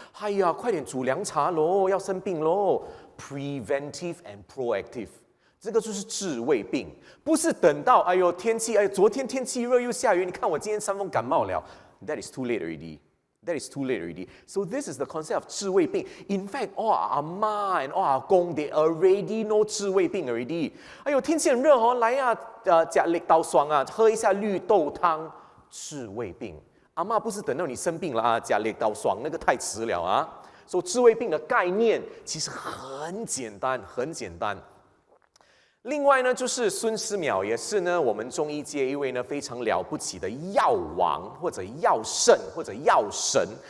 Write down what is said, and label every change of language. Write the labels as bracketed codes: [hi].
[zh] 哎呀，快点煮凉茶咯，要生病咯。 [en] Preventive and proactive. [zh] 这个就是治未病，不是等到昨天天气热又下雨，你看我今天伤风感冒了。 [en] That is too late already. That is too late already. So this is the concept of 治未病. In fact, all our 阿嬷 and all our 公 they already know 治未病 already. [zh] 哎呦，天气很热哦，来啊，吃绿豆爽啊，喝一下绿豆汤，治未病。阿嬷不是等到你生病了啊，吃绿豆爽，那个太迟了啊。所以治未病的概念其实很简单，很简单。另外呢，就是孙思邈也是呢，我们中医界一位呢非常了不起的药王或者药圣或者药神。